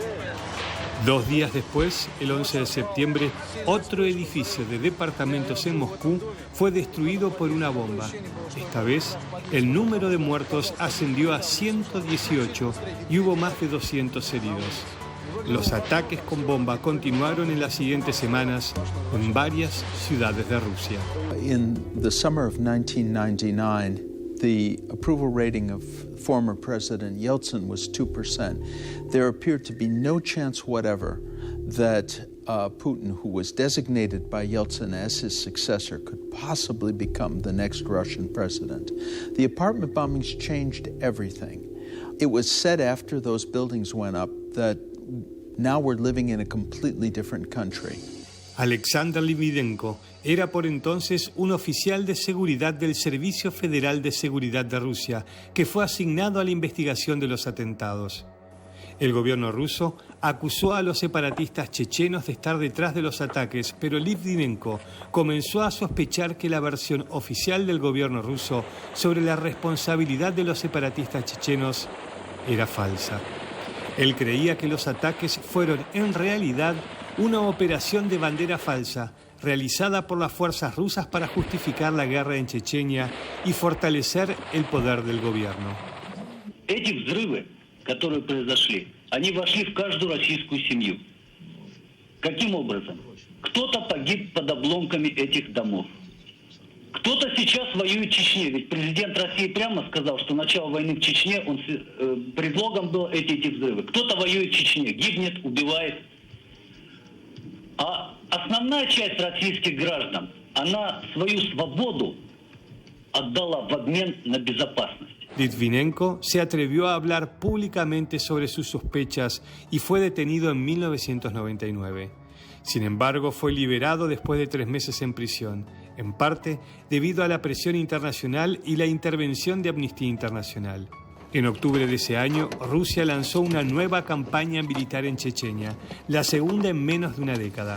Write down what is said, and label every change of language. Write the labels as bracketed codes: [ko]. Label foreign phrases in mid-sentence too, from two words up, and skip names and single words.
[es] 2 días después, el 11 de septiembre, otro edificio de departamentos en Moscú fue destruido por una bomba. Esta vez, el número de muertos ascendió a 118 y hubo más de 200 heridos. Los ataques con bomba continuaron en las siguientes semanas en varias ciudades de Rusia. [en] In the summer of 1999, the approval rating of former President Yeltsin was 2%. There appeared to be no chance whatever that Putin, who was designated by Yeltsin as his successor, could possibly become the next Russian president. The apartment bombings changed everything. It was said after those buildings went up that now we're living in a completely different country. [es] Alexander Litvinenko era por entonces un oficial de seguridad del Servicio Federal de Seguridad de Rusia, que fue asignado a la investigación de los atentados. El gobierno ruso acusó a los separatistas chechenos de estar detrás de los ataques, pero Litvinenko comenzó a sospechar que la versión oficial del gobierno ruso sobre la responsabilidad de los separatistas chechenos era falsa. Él creía que los ataques fueron en realidad una operación de bandera falsa realizada por las fuerzas rusas para justificar la guerra en Chechenia y fortalecer el poder del gobierno. [ru] Эти взрывы, которые произошли, они вошли в каждую российскую семью. Каким образом? Кто-то погиб под обломками этих домов. Кто-то сейчас воюет в Чечне, ведь президент России прямо сказал, что начало войны в Чечне, предлогом был эти взрывы. Кто-то воюет в Чечне, гибнет, убивает. А основная часть российских граждан, она свою свободу отдала в обмен на безопасность. [es] Litvinenko se atrevió a hablar públicamente sobre sus sospechas y fue detenido en 1999. Sin embargo, fue liberado después de 3 meses en prisión, en parte debido a la presión internacional y la intervención de Amnistía Internacional. En octubre de ese año, Rusia lanzó una nueva campaña militar en Chechenia, la segunda en menos de una década.